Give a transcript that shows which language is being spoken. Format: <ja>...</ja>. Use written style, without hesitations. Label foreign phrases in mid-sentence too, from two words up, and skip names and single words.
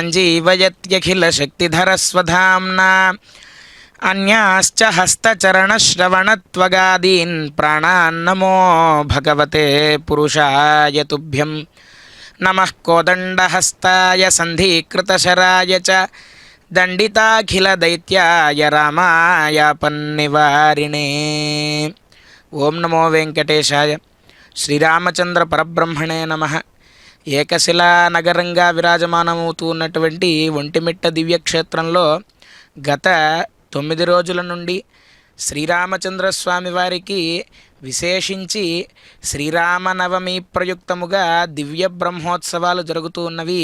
<sa>सञ्जीवयत्यखिलशक्तिधरस्वधाम्ना अन्याश्च हस्तचरणश्रवणत्वगादीन् प्राणान्नमो भगवते पुरुषाय तुभ्यं। नमः कोदण्डहस्ताय सन्धिकृतशराय च दण्डिताखिलदैत्याय रामायापन्निवारिणे। ओं नमो वेंकटेशाय। శ్రీరామచంద్ర పరబ్రహ్మణే నమః.</sa> <te>ఏకశిలా నగరంగా విరాజమానమవుతూ ఉన్నటువంటి ఒంటిమిట్ట దివ్యక్షేత్రంలో గత 9 రోజుల నుండి శ్రీరామచంద్రస్వామి వారికి విశేషించి శ్రీరామనవమి ప్రయుక్తముగా దివ్య బ్రహ్మోత్సవాలు జరుగుతూ ఉన్నవి.</te>